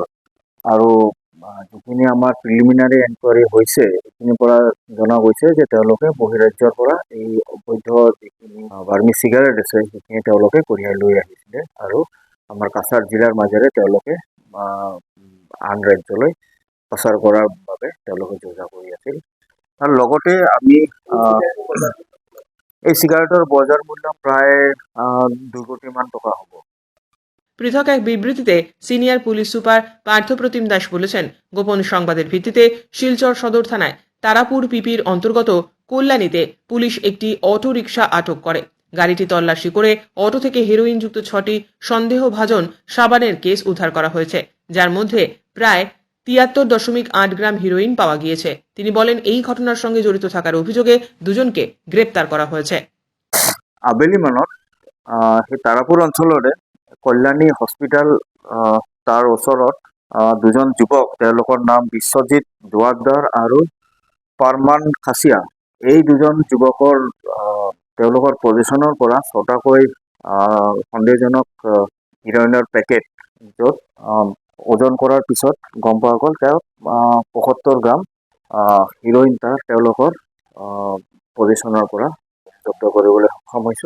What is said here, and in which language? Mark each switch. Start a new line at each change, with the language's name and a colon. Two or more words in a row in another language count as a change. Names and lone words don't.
Assamese: আৰু যিখিনি আমাৰ প্ৰিলিমিনাৰী এনকুৱাৰী হৈছে, সেইখিনিৰ পৰা জনা গৈছে যে তেওঁলোকে বহিৰাজ্যৰ পৰা এই অবৈধ যিখিনি বাৰ্মিজ চিগাৰেট আছে সেইখিনি তেওঁলোকে কঢ়িয়াই লৈ আহিছিলে আৰু আমাৰ কাছাৰ জিলাৰ মাজেৰে তেওঁলোকে আন ৰাজ্যলৈ প্ৰচাৰ কৰাৰ বাবে তেওঁলোকে যোজনা কৰি আছিল। আৰু লগতে আমি এই সিগারেটের বাজার মূল্য প্রায় 2 কোটিমান টাকা হ'ব।
Bangla: পৃথক এক বিবৃতিতে সিনিয়র পুলিশ সুপার পার্থ প্রতিম দাস বলেছেন, গোপন সংবাদের ভিত্তিতে শিলচর সদর থানায় তারাপুর পিপির অন্তর্গত কল্যাণীতে পুলিশ একটি অটো রিকশা আটক করে। গাড়িটি তল্লাশি করে অটো থেকে হেরোইনযুক্ত 6টি সন্দেহভাজন সাবানের কেস উদ্ধার করা হয়েছে, যার মধ্যে প্রায় 73.8 গ্রাম হিরোইন পাওয়া গিয়েছে। তিনি বলেন, এই ঘটনার সঙ্গে জড়িত থাকার অভিযোগে দুজনকে গ্রেপ্তার করা হয়েছে।
Assamese: আবেলি মানত সেই তাৰাপুৰ অঞ্চলৰে কল্যাণী হস্পিটেল তাৰ ওচৰত দুজন যুৱক, তেওঁলোকৰ নাম বিশ্বজিৎ দুৱাৰদাৰ আৰু পাৰমান খাচিয়া। এই দুজন যুৱকৰ তেওঁলোকৰ পজিশ্যনৰ পৰা 6টাকৈ সন্দেহজনক হিৰইনৰ পেকেট, য'ত ওজন কৰাৰ পিছত গম পোৱা গ'ল তেওঁ 75 গ্ৰাম হিৰইন তেওঁলোকৰ পজিশ্যনৰ পৰা জব্দ কৰিবলৈ সক্ষম হৈছোঁ।